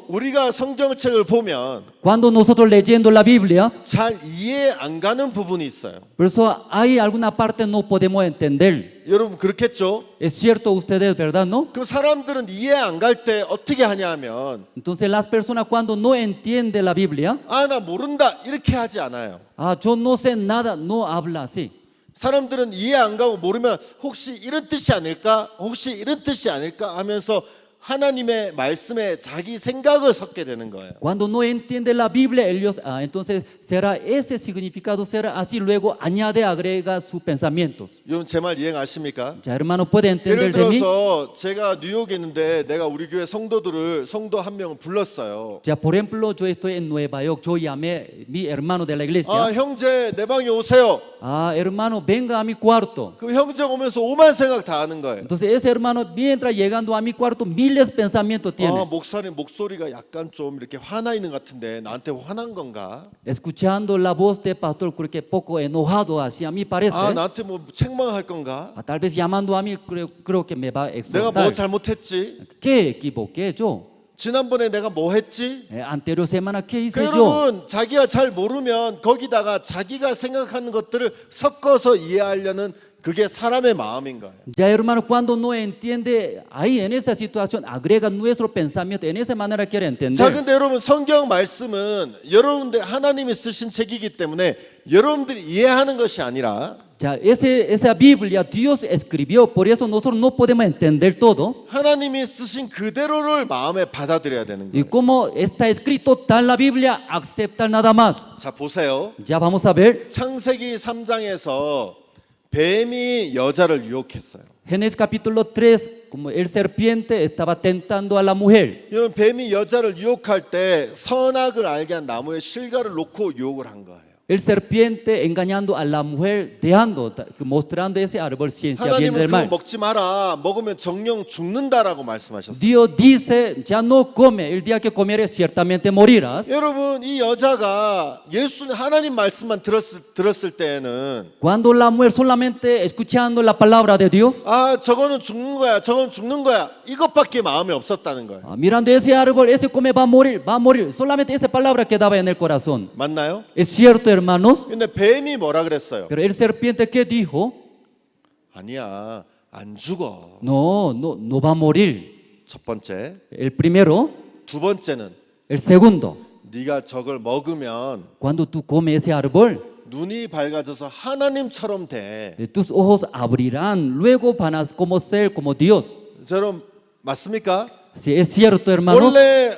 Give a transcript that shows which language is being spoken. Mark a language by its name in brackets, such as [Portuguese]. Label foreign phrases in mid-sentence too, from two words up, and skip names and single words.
[Korean] 우리가 성경책을 보면 [Spanish] Cuando nosotros leyendo la Biblia, [Korean] 잘 이해 안 가는 부분이 있어요. [Spanish] por eso hay alguna parte no podemos entender. [Korean] 여러분 그렇겠죠? [Spanish] Es cierto ustedes, ¿verdad? ¿No? [Korean] 그 사람들은 이해 안 갈 때 어떻게 하냐면 [Spanish] Entonces las personas cuando no entienden la Biblia, [Korean] 아 나 모른다 이렇게 하지 않아요. [Spanish] yo no sé nada, no habla así. [Korean] 사람들은 이해 안 가고 모르면 혹시 이런 뜻이 아닐까? 혹시 이런 뜻이 아닐까? 하면서 하나님의 말씀에 자기 생각을 섞게 되는 거예요. [Spanish] Cuando no entiende la Biblia, ellos, entonces será ese significado, será así, luego añade, agrega sus pensamientos. [Korean] 여러분 제 말 이해 아십니까? [Spanish] Ya hermano, puede entender [Korean] 예를 [Spanish] de mí. [Korean] 들어서 제가 뉴욕에 있는데 내가 우리 교회 성도 한 명을 불렀어요. [Spanish] Ya por ejemplo, yo estoy en Nueva York, yo llamé mi hermano de la iglesia. [Korean] 아 형제 내 방에 오세요. [Spanish] Hermano, venga a mi cuarto. [Korean] 그 형제 오면서 오만 생각 다 하는 거예요. [Spanish] Entonces ese hermano, mientras llegando a mi cuarto, miles de pensamientos tiene. [Korean] 아 목사님 목소리가 약간 좀 이렇게 화나 있는 것 같은데 나한테 화난 건가? [Spanish] Escuchando la voz del pastor, creo que poco enojado así, a mí parece. [Korean] 아 나한테 뭐 책망할 건가? [Spanish] Tal vez llamando a mí, creo que me va a [Korean] 내가 [Spanish] exhortar. [Korean] 뭐 잘못했지? [Spanish] ¿Qué equivoqué yo? [Korean] 지난번에 내가 뭐 했지? [Spanish] Anterior semana, ¿qué hice [Korean] 그 [Spanish] yo? [Korean] 여러분 자기가 잘 모르면 거기다가 자기가 생각하는 것들을 섞어서 이해하려는 그게 사람의 마음인 거예요. [Spanish] Ya hermano, cuando no entiende, ahí en esa situación agrega nuestro pensamiento, en esa manera quiere entender. [Korean] 자, 근데 여러분 성경 말씀은 여러분들 하나님이 쓰신 책이기 때문에 여러분들이 이해하는 것이 아니라 [Spanish] Ya, esa Biblia Dios escribió, por eso nosotros no podemos entender todo. [Korean] 하나님이 쓰신 그대로를 마음에 받아들여야 되는 [Spanish] Y [Korean] 거예요. [Spanish] como está escrito tal la Biblia, aceptar nada más. [Korean] 자, 보세요. [Spanish] Ya vamos a ver. [Korean] 창세기 3장에서 뱀이 여자를 유혹했어요. [Spanish] Génesis capítulo 3, como el serpiente estaba tentando a la mujer. [Korean] 여러분 뱀이 여자를 유혹할 때 선악을 알게 한 나무에 실과를 놓고 유혹을 한 거예요. [Spanish] El serpiente engañando a la mujer, mostrando ese árbol ciencia bien [Korean] 하나님은 [Spanish] del [Korean] 그거 [Spanish] mal. [Korean] 먹지 마라. 먹으면 정령 죽는다라고 말씀하셨어요. [Spanish] Dios dice, ya no come, el día que comieres ciertamente morirás. [Korean] 여러분 이 여자가 예수님 하나님 말씀만 들었을 때에는 Cuando la mujer solamente escuchando la palabra de Dios, 아 저거는 죽는 거야, 저건 죽는 거야 이것밖에 마음에 없었다는 거예요. [Spanish] mirando ese árbol, ese come va a morir. Solamente esa palabra quedaba en el corazón. [Korean] 맞나요? [Spanish] Es cierto, hermanos. [Korean] 근데 뱀이 뭐라 그랬어요? [Spanish] Pero el serpiente, ¿qué dijo? [Korean] 아니야 안 죽어. [Spanish] No va a morir. [Korean] 첫 번째. [Spanish] El primero. [Korean] 두 번째는 [Spanish] El segundo. [Korean] 네가 저걸 먹으면 [Spanish] Cuando tú comes ese árbol, [Korean] 눈이 밝아져서 하나님처럼 돼. [Spanish] tus ojos abrirán, luego van a como ser como Dios. [Korean] 여러분 맞습니까? [Spanish] Si es cierto, hermanos.